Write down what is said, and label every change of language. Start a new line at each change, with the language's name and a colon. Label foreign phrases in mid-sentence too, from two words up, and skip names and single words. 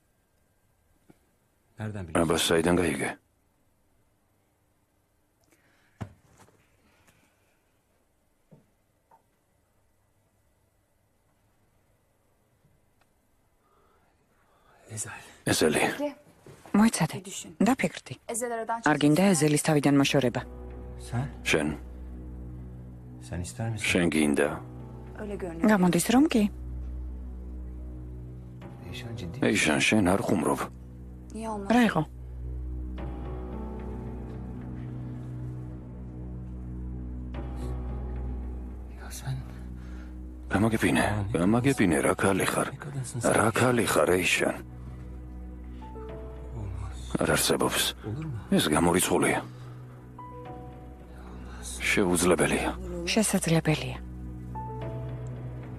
Georgian: აბა საიდან გაიგე? ეზელი, მოიცადე. დაფიქრდი. არ გინდა ეზელის თავიდან მოშორება. შენ,
Turkish: Sen ister misin?
Georgian: შენ გინდა? გამოდის რომ კი?
Turkish: Eşan ciddi.
Georgian: იშან, შენ არ ხუმრობ. რა იყო?
Turkish: Ya sen
Georgian: გამაგებინე, რა ქალი ხარ? რა ქალი ხარ, იშან? არ არსებობს. ეს გამორიცხულია. შეუძლებელია. შესაძლებელია.